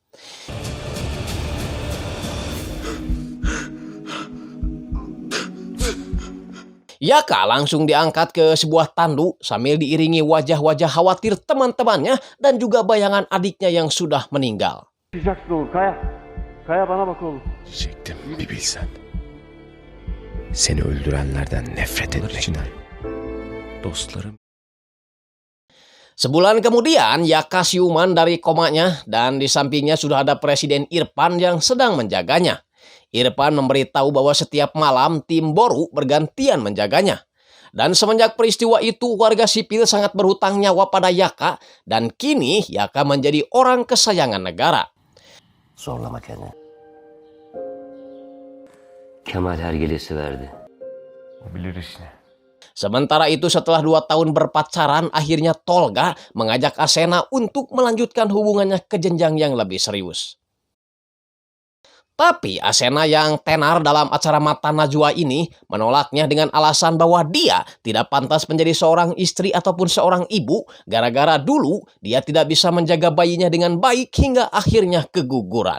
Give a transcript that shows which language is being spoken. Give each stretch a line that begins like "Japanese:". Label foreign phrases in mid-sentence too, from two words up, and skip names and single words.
Indonesian: Yaka langsung diangkat ke sebuah tandu sambil diiringi wajah-wajah khawatir teman-temannya dan juga bayangan adiknya yang sudah meninggal.
Turkish: Kaya bana bak oğlum. Çektim bir bilsen. Seni öldürenlerden nefret etmek. Dostlarım.
Indonesian: Sebulan kemudian Yaka siuman dari komanya dan di sampingnya sudah ada Presiden Irfan yang sedang menjaganya. Irfan memberitahu bahwa setiap malam tim Boru bergantian menjaganya. Dan semenjak peristiwa itu warga sipil sangat berhutang nyawa pada Yaka dan kini Yaka menjadi orang kesayangan negara.
Turkish: Zorlama kendini. Kemal hergelesi verdi. O bilir işini.
Indonesian: Sementara itu setelah 2 tahun berpacaran, akhirnya Tolga mengajak Asena untuk melanjutkan hubungannya ke jenjang yang lebih serius. Tapi Asena yang tenar dalam acara Mata Najwa ini menolaknya dengan alasan bahwa dia tidak pantas menjadi seorang istri ataupun seorang ibu gara-gara dulu dia tidak bisa menjaga bayinya dengan baik hingga akhirnya keguguran.